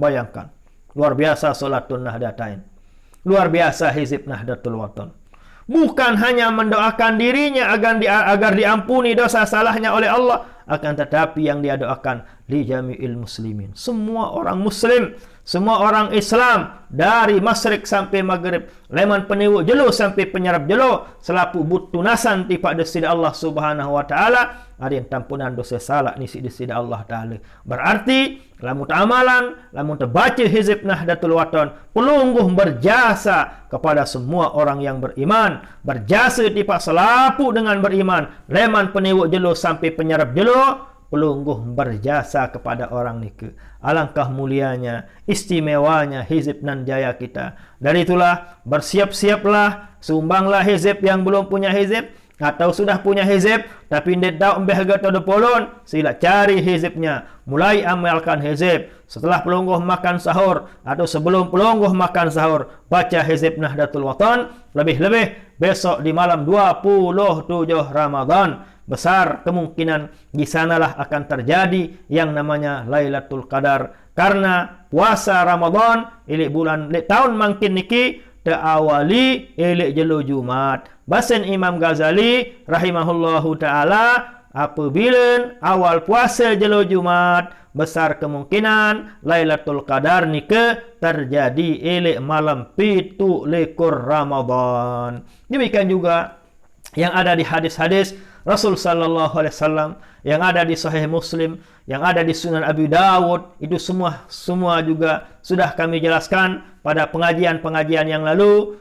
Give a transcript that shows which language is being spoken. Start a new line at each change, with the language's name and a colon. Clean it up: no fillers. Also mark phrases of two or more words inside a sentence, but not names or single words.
Indonesian: Bayangkan, luar biasa Salatun Nahdatain. Luar biasa Hizib Nahdlatul Wathon. Bukan hanya mendoakan dirinya agar diampuni dosa salahnya oleh Allah, akan tetapi yang dia doakan
Arabic: li jami'il muslimin.
Indonesian: Semua orang muslim, semua orang Islam, dari masyrik sampai maghrib,
Sasak: leman peniwu jelo sampai penyerap jelo, selapu butunasan tipa desida
Arabic: Allah Subhanahu wa taala,
Sasak: ada yang tampunan dosa salah ni si desida Allah taala.
Indonesian: Berarti
Sasak: lamun amalan, lamun
Indonesian: terbaca Hizib Nahdlatul Wathon, pelungguh berjasa kepada semua orang yang beriman, berjasa
Sasak: tipa selapu
Indonesian: dengan beriman,
Sasak: leman peniwu jelo sampai penyerap jelo,
Indonesian: pelungguh berjasa kepada orang nike. Alangkah mulianya, istimewanya Hizib nan jaya kita. Dari itulah bersiap-siaplah, sumbanglah hizib yang belum punya hizib, atau sudah punya hizib tapi tidak tahu ambil harga atau polon, sila cari hizibnya, mulai amalkan hizib. Setelah pelungguh makan sahur atau sebelum pelungguh makan sahur, baca Hizib Nahdlatul Wathon. Lebih-lebih besok di malam 27 Ramadan, besar kemungkinan di sanalah akan terjadi yang namanya Lailatul Qadar.
Sasak: Karena puasa Ramadan ilik bulan ilik tahun makin niki teawali ilik jelo Jumat. Basen Imam Ghazali
Arabic: rahimahullahu taala,
Indonesian: apabila awal puasa jelo Jumat, besar kemungkinan Lailatul Qadar nike terjadi ilik malam 17 Ramadan. Demikian juga yang ada di hadis-hadis Rasul
Arabic: sallallahu alaihi wasallam,
Indonesian: yang ada di Sahih Muslim, yang ada di Sunan Abi Dawud, itu semua juga sudah kami jelaskan pada pengajian-pengajian yang lalu.